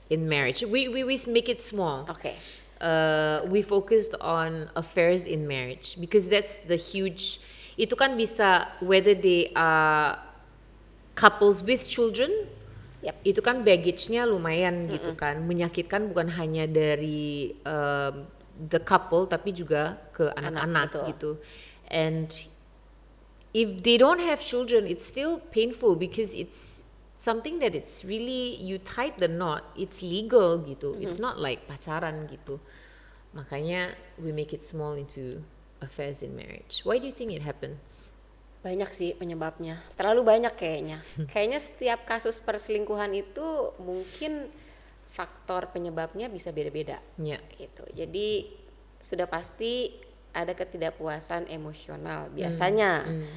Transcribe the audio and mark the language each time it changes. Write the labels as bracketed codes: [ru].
[en] In marriage, we make it small. [id] Oke. [en] We focused on affairs in marriage because that's the huge. [id] Itu kan bisa [en] whether they are couples with children. Yap. [id] Itu kan baggage-nya lumayan gitu kan, menyakitkan bukan hanya dari [en] the couple [id] tapi juga ke anak-anak betul. gitu. [en] And if they don't have children, it's still painful because it's something that it's really you tied the knot, it's legal [id] gitu. [en] It's not like [id] pacaran gitu. [en] Makanya we make it small into affairs in marriage. Why do you think it happens? [id] Banyak sih penyebabnya, terlalu banyak kayaknya. Kayaknya setiap kasus perselingkuhan itu mungkin faktor penyebabnya bisa beda-beda. Ya. Gitu. Jadi sudah pasti ada ketidakpuasan emosional biasanya.